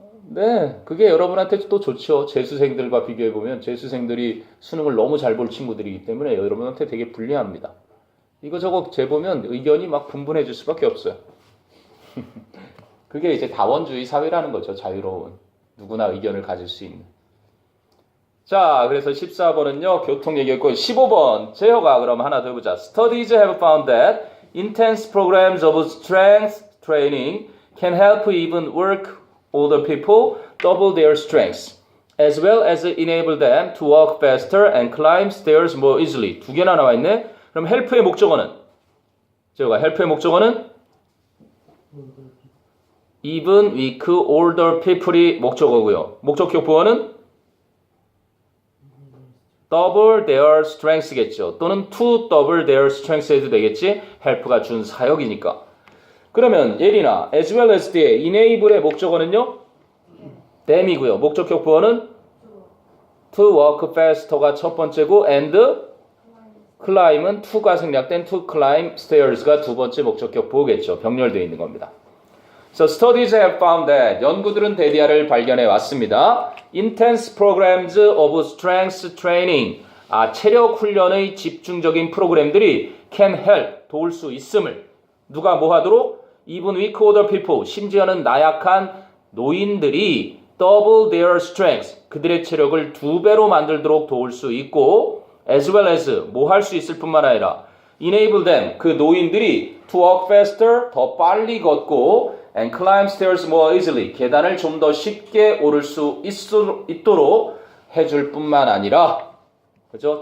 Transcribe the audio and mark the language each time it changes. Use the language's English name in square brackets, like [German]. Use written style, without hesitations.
[Korean] 네, 그게 여러분한테 또 좋죠. 재수생들과 비교해보면 재수생들이 수능을 너무 잘 볼 친구들이기 때문에 여러분한테 되게 불리합니다. 이거저거 재보면 의견이 막 분분해질 수밖에 없어요. 그게 이제 다원주의 사회라는 거죠. 자유로운. 누구나 의견을 가질 수 있는. 자, 그래서 14번은요, 교통 얘기했고, 15번, 제어가 그럼 하나 더 해보자. [English] Studies have found that intense programs of strength training can help even work older people double their strengths, as well as enable them to walk faster and climb stairs more easily. [Korean] 두 개나 나와 있네. 그럼 help의 목적어는? 제가 help의 목적어는? [English] even weak older people이 목적어고요. [Korean] 목적격 보어는? [English] double their strengths겠죠. 또는 to double their strengths [Korean] 해도 되겠지. help가 준 사역이니까. 그러면 예리나 as well as 뒤에 enable의 목적어는요? them이고요. 목적격 보어는 to walk faster가 첫 번째고 and climb은 to가 생략된 [English] to climb stairs [Korean] 가 두 번째 목적격 보어겠죠. 병렬되어 있는 겁니다. [English] So studies have found that [Korean] 연구들은 대디아를 발견해 왔습니다. [English] Intense programs of strength training [Korean] 체력 훈련의 집중적인 프로그램들이 can help 도울 수 있음을 누가 뭐 하도록? [English] Even weak older people [Korean] 심지어는 나약한 노인들이 [English] double their strength [Korean] 그들의 체력을 2배로 만들도록 도울 수 있고 as well as 뭐 할 수 있을 뿐만 아니라 enable them 그 노인들이 to walk faster 더 빨리 걷고 [English] and climb stairs more easily [Korean] 계단을 좀 더 쉽게 오를 수 있도록 해줄 뿐만 아니라 그죠?